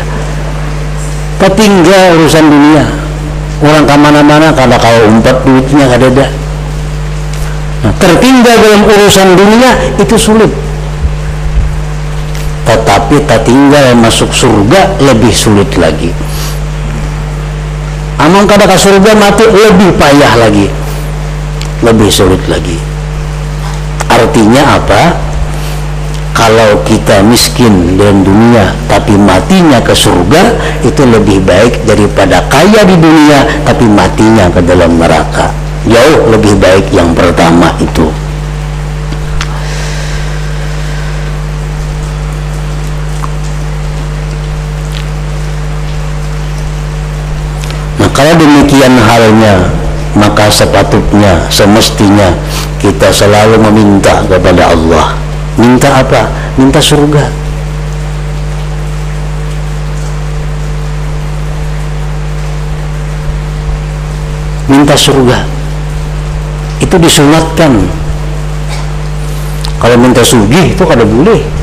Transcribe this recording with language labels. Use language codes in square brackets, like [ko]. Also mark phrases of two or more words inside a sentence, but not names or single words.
[bjn] Tertinggal urusan dunia. Orang kemana-mana kada kawa umpat duitnya kada ada. [id] Nah, tertinggal dalam urusan dunia itu sulit. Tetapi tertinggal masuk surga lebih sulit lagi. [bjn] Amang kada ke surga mati lebih payah lagi, lebih sulit lagi. [id] Artinya apa? kalau kita miskin dan dunia tapi matinya ke surga, itu lebih baik daripada kaya di dunia tapi matinya ke dalam neraka. Jauh lebih baik yang pertama itu. Nah, kalau demikian halnya, maka sepatutnya, semestinya kita selalu meminta kepada Allah. Minta apa? Minta surga. Minta surga. Itu disunatkan. [bjn] Kalau minta sugih itu kada boleh.